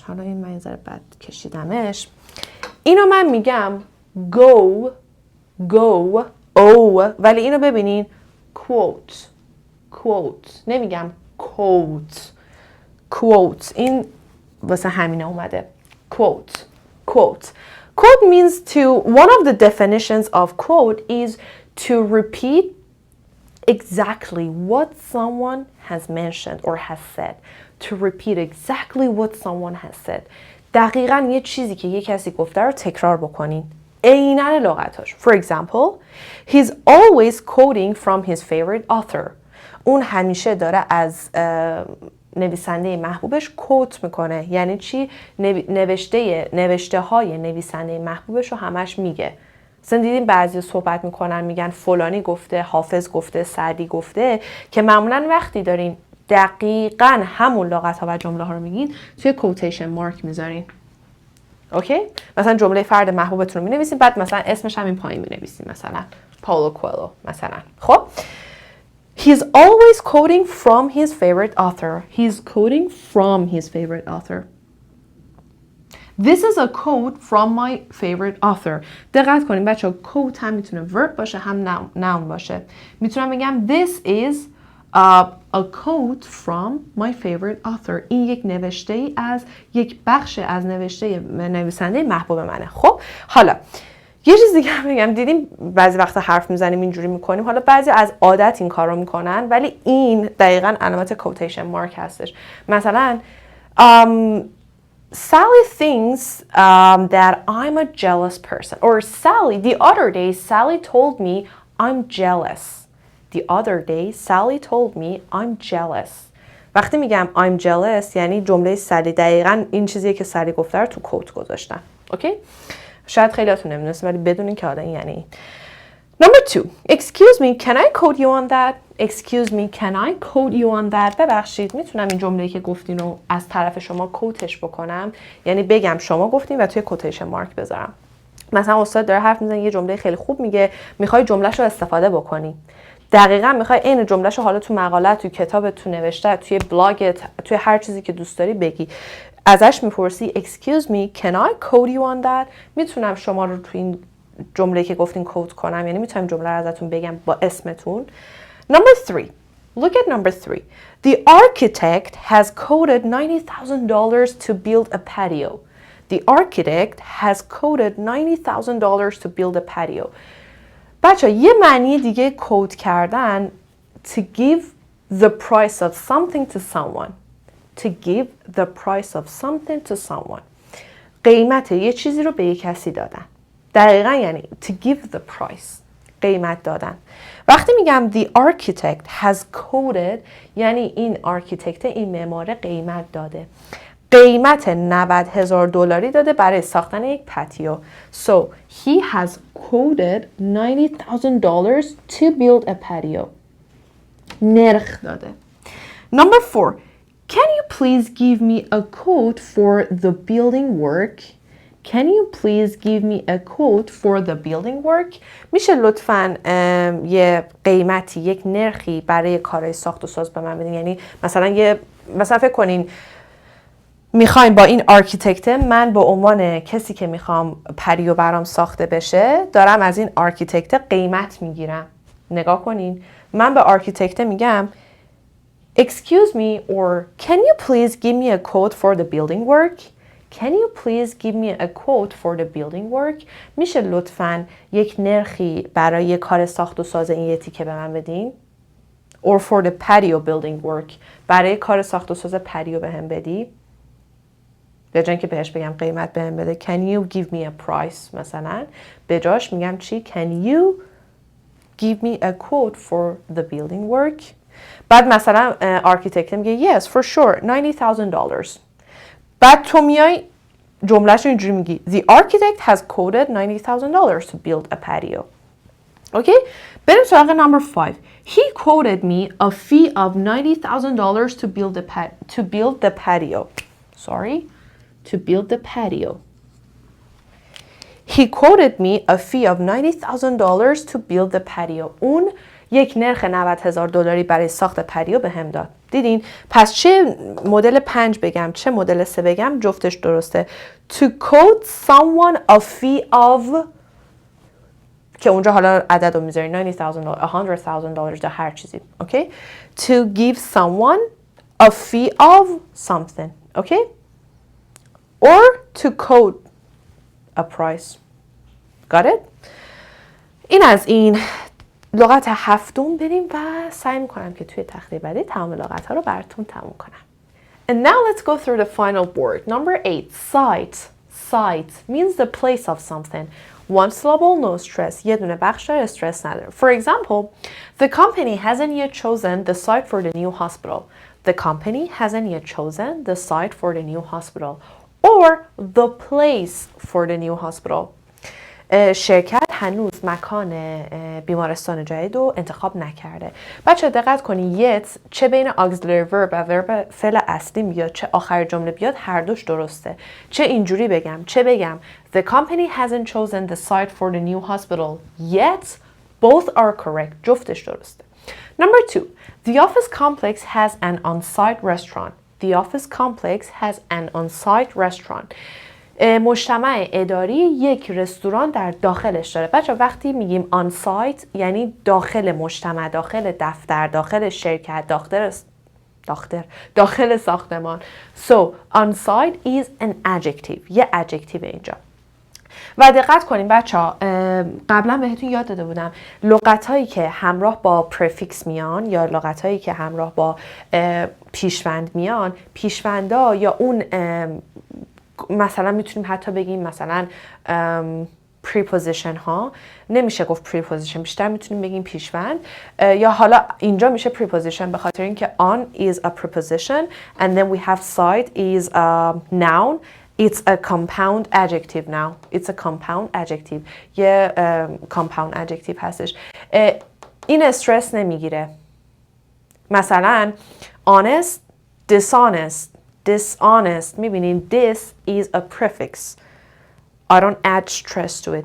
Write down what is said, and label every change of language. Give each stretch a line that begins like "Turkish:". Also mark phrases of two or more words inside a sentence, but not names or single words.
Persian: حالا این من یه ذره بد کشیدمش. اینو من میگم go ولی اینو ببینین quote نمیگم quote. این واسه همینه اومده.
English: Quote means one of the definitions of quote is to repeat exactly what someone has mentioned or has said. To repeat exactly what someone has said.
Persian: دقیقاً یه چیزی که یه کسی گفته رو تکرار بکنین. عیناً لغتاش.
English: For example, he's always quoting from his favorite author.
Persian: اون همیشه داره از نویسنده محبوبش کوت میکنه. یعنی چی؟ نوشته های نویسنده محبوبش رو همش میگه. مثلا دیدین بعضی صحبت میکنن میگن فلانی گفته، حافظ گفته، سعدی گفته، که معمولا وقتی دارین دقیقاً همون لغت ها و جمله ها رو میگین توی
English: quotation mark
Persian: میذارین. اوکی؟ مثلا جمله فرد محبوبتون رو مینویسین، بعد مثلا اسمش هم این پایین مینویسین، مثلا پائولو کوئلو مثلا.
English: خب He's always quoting from his favorite author. He's quoting from his favorite author. This is a quote from my favorite author.
Persian: دقت کنین بچه‌ها، quote هم میتونه verb باشه هم noun باشه. میتونم بگم
English: this is a quote from my favorite author.
Persian: این یک نوشته از یک بخش از نوشته نویسنده محبوب منه. خب حالا یه چیز دیگه هم بگم. دیدیم بعضی وقتا حرف میزنیم اینجوری میکنیم، حالا بعضی از عادت این کار رو میکنن، ولی این دقیقاً علامت
English: quotation mark
Persian: هستش.
English: مثلا Sally thinks that I'm a jealous person. Or Sally, the other day Sally told me I'm jealous. The other day Sally told me I'm jealous.
Persian: وقتی میگم
English: I'm jealous
Persian: یعنی جمله سالی دقیقاً این چیزیه که سالی گفته رو تو کوت گذاشتن. اوکی؟ شاید خیلیاتون نمیدونستین ولی بدونین که حالا این یعنی این.
English: Number 2. Excuse me, can I quote you on that? Excuse me, can I quote you on that?
Persian: ببخشید میتونم این جمله‌ای که گفتین رو از طرف شما کوتش بکنم؟ یعنی بگم شما گفتین و توی
English: quotation mark
Persian: بذارم. مثلا استاد داره حرف میزنه، یه جمله خیلی خوب میگه، میخوای جمله‌شو استفاده بکنی. دقیقاً میخوای این جمله‌شو حالا تو مقالت، تو کتابت، تو نوشته، توی بلاگت، توی هر چیزی که دوست داری بگی. ازش میپرسی
English: excuse me, can I quote you on that?
Persian: میتونم شما رو تو این جمله که گفتین کوت کنم، یعنی میتونم جمله رو ازتون بگم با اسمتون.
English: Number 3. Look at number 3. The architect has quoted $90,000 to build a patio. The architect has quoted $90,000 to build a patio.
Persian: بچه یه معنی دیگه کوت کردن
English: to give the price of something to someone. To give the price of something to someone.
Persian: قیمت یه چیزی رو به یه کسی دادن. دقیقا یعنی
English: to give the price.
Persian: قیمت دادن. وقتی میگم
English: the architect has quoted
Persian: یعنی این architect، این معمار قیمت داده. قیمت $90,000 داده برای ساختن یک پاتیو.
English: So he has quoted $90,000 to build a patio.
Persian: نرخ داده.
English: Number 4. Can you please give me a quote for the building work? Can you please give me a quote for the building work?
Persian: میشه لطفاً یه قیمتی، یک نرخی برای کارهای ساخت و ساز به من بدین؟ یعنی مثلا فکر کنین میخوایم با این آرکیتکت، من به عنوان کسی که میخوام پریو برام ساخته بشه دارم از این آرکیتکت قیمت میگیرم. نگاه کنین، من به آرکیتکت میگم
English: Excuse me, or can you please give me a quote for the building work? Can you please give me a quote for the building work?
Persian: میشه لطفاً یک نرخی برای کار ساخت و ساز این یه تیکه به من بدین؟
English: Or for the patio building work.
Persian: برای کار ساخت و ساز پریو به هم بدی؟ به جای که بهش بگم قیمت بهم بده
English: Can you give me a price
Persian: مثلا، به جاش میگم چی؟
English: Can you give me a quote for the building work?
Persian: بعد مثلا آرکیتکت میگه
English: Yes for sure $90,000.
Persian: بعد تو میای جملهش رو اینجوری میگی
English: The architect has quoted $90,000 to build a patio.
Persian: اوکی؟ بریم سراغ
English: number 5. He quoted me a fee of $90,000 to build the patio. Sorry. To build the patio. He quoted me a fee of $90,000 to build the patio.
Persian: اون یک نرخ $90,000 برای ساخت پریو به هم داد. دیدین؟ پس چه مدل 5 بگم چه مدل 3 بگم جفتش درسته.
English: To quote someone a fee of
Persian: که اونجا حالا عدد رو میذاری $90,000 $100,000 در هر چیزی. اوکی؟
English: To give someone a fee of something. اوکی؟ Or to quote a price. Got it?
Persian: این از این لغت هفتم بریم و سعی میکنم که توی تخته بعدی تمام لغت ها رو براتون تموم کنم.
English: And now let's go through the final word. Number 8, site. Site means the place of something. One syllable, no stress.
Persian: یه دونه بخش داره، استرس نداره.
English: For example, the company hasn't yet chosen the site for the new hospital. The company hasn't yet chosen the site for the new hospital. Or the place for the new hospital.
Persian: شرکت هنوز مکان بیمارستان جدید رو انتخاب نکرده. بچه دقت کنی yet چه بین
English: auxiliary verb
Persian: و verb فعل اصلی بیاد چه آخر جمله بیاد هر دوش درسته. چه اینجوری بگم چه بگم
English: The company hasn't chosen the site for the new hospital yet. Both are correct.
Persian: جفتش درسته.
English: Number 2. The office complex has an on-site restaurant. The office complex has an on-site restaurant.
Persian: مجتمع اداری یک رستوران در داخلش داره. بچه وقتی میگیم
English: on site
Persian: یعنی داخل مجتمع، داخل دفتر، داخل شرکت، داخل ساختمان.
English: So on site is an adjective.
Persian: یه adjective اینجا. و دقت کنیم بچه ها، قبلا بهتون یاد داده بودم لغت هایی که همراه با پرفیکس میان یا لغت هایی که همراه با پیشوند میان، پیشوندا یا اون مثلا میتونیم حتی بگیم مثلا preposition ها، نمیشه گفت preposition، بیشتر میتونیم بگیم پیشوند، یا حالا اینجا میشه preposition به خاطر اینکه
English: on is a preposition and then we have site is a noun. It's a compound adjective now. It's a compound adjective.
Persian: یه compound adjective هستش. این استرس نمیگیره. مثلا
English: honest, dishonest. میبینین this is a prefix. I don't add stress to it.